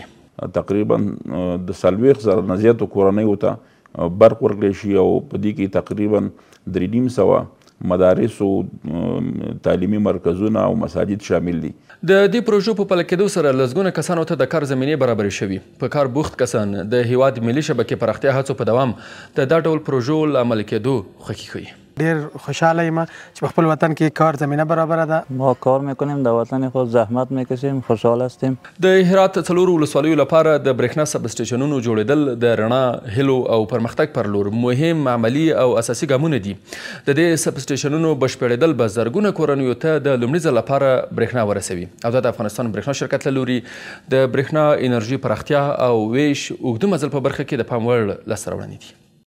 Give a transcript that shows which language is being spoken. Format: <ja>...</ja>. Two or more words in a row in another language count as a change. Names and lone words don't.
<ps>تقریبا د 40,000 نه زیاتو کورنیو ته برق ورکړی شي او په دې کې تقریبا 350 مدارس او تعلیمي مرکزونه او مساجد شامل دي. د دې پروژو په پلي کېدو سره لسګونه کسانو ته د کار زمینې برابرې شوي. په کار بوخت کسان د هیواد ملي شبکې پراختیا هڅو په دوام د دا ډول پروژو له عملي کېدو خوښي ښیي. ډیر خوشحاله یم چې په خپل وطن کې کار زمینه برابره ده.</ps> <fa>ما کار میکنیم، در وطن خود زحمت میکشیم، خوشحال هستیم.</fa> <ps>د هرات 4 ولسوالیو لپاره د برېښنا سب سټیشنونو جوړېدل د رڼا، هیلو او پرمختګ پر لور مهم، عملي او اساسي ګامونه دي. د دې سب سټیشنونو بشپړېدل به زرګونه کورنیو ته د لومړي ځل لپاره برېښنا ورسوي او دا د افغانستان برېښنا شرکت له لوري د برېښنا انرژي پراختیا او ویش اوږده مزل په برخه کې د پام وړ لاسته راوړنې دي.</ps>